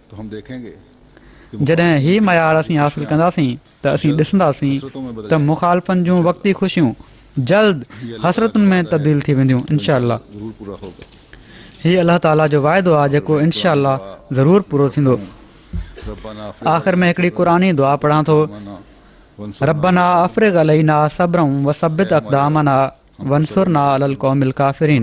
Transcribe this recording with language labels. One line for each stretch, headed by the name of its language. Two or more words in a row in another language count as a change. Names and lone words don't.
Sindhi: जॾहिं हीअ मयार असीं हासिलु कंदासीं त असीं ॾिसंदासीं त मुख़ालिफ़नि जूं वक़्ती ख़ुशियूं जल्द हसरतुनि में तब्दील थी वेंदियूं
Arabic: إن شاء الله.
Sindhi: हीअ अलाह ताला जो वाइदो आहे जेको
Arabic: إن شاء الله
Sindhi: ज़रूरु पूरो थींदो। आख़िर में हिकिड़ी क़ुरानी दुआ पढ़ां थो,
Arabic: ربنا أفرغ علينا صبرا وثبت أقدامنا وانصرنا على القوم الكافرين.